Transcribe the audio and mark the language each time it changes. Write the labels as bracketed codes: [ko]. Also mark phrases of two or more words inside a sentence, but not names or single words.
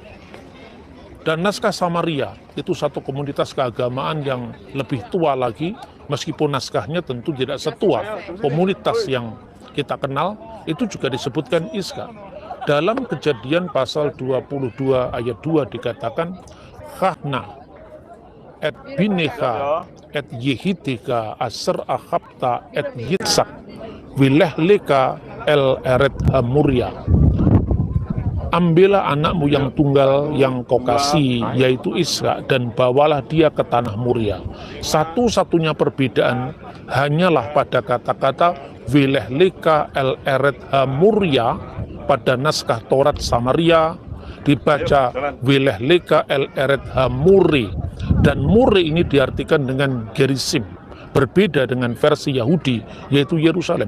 [id] Dan naskah Samaria itu satu komunitas keagamaan yang lebih tua lagi, meskipun naskahnya tentu tidak setua komunitas yang kita kenal, itu juga disebutkan Ishak. Dalam Kejadian pasal 22 ayat 2 dikatakan, [he] קח נא את בנך את יחידך אשר אהבת את יצחק ולך לך אל ארץ המוריה. [id] Ambillah anakmu yang tunggal yang kau kasih, yaitu Ishak, dan bawalah dia ke tanah Muria. Satu-satunya perbedaan hanyalah pada kata-kata [he] ולך לך אל ארץ המוריה. [id] Pada naskah Taurat Samaria dibaca [he] ולך לך אל ארץ המורי, [id] dan muri ini diartikan dengan Gerisim, berbeda dengan versi Yahudi yaitu Yerusalem.